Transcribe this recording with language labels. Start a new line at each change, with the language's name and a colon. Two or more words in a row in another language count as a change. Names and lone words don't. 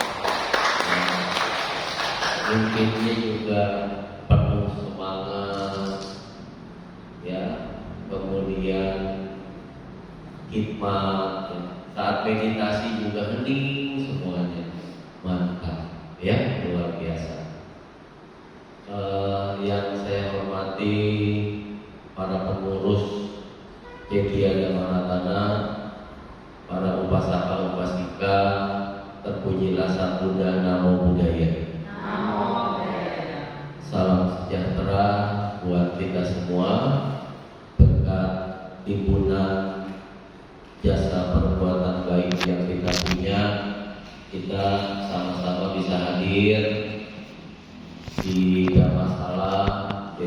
Indonesian: Mungkinnya juga penuh semangat ya, kemudian khidmat ya. Saat meditasi juga hening semuanya, mantap ya, luar biasa. Yang saya hormati para pengurus Cedia Dhammaratana, para
Pali: upasaka upasika,
Indonesian: terpujilah Sang Buddha,
Pali: Namo Buddhaya.
Indonesian: Salam sejahtera buat kita semua, berkat timbunan jasa perbuatan baik yang kita punya, kita sama-sama bisa hadir di Dhammasala